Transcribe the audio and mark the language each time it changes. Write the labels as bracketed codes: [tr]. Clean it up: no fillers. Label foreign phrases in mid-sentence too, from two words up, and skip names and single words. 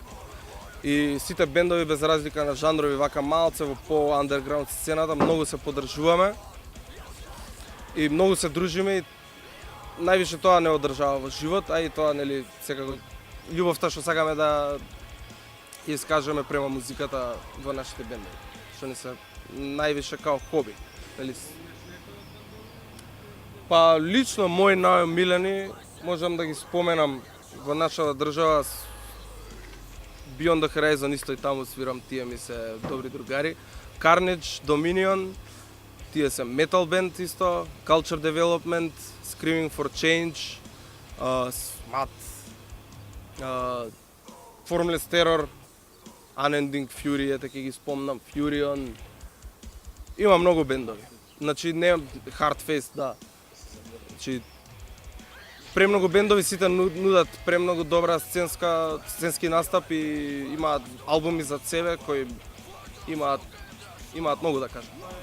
[mk] И сите бендови без разлика на жанрови вака малце во по-андерграунд сцената многу се поддржуваме и многу се дружиме и највише тоа не одржава во живот, а и тоа секако љубовта што сакаме да искажеме према музиката во нашите бендови, што ни се највише као хоби. Па лично мои најомилени можам да ги споменам во нашата држава. Beyond the Horizon исто и таму свирам, тие ми се добри другари. Carnage, Dominion, тие се [en] metal band [mk] исто, Culture Development, Screaming for Change, Smut, Formless Terror, Unending Fury, ете ќе ги спомнам, Furion. Има многу бендови. Значи не Hardface, да. Значи премногу бендови, сите нудат премногу добра сценски настап и имаат албуми за себе кои имаат многу да кажат.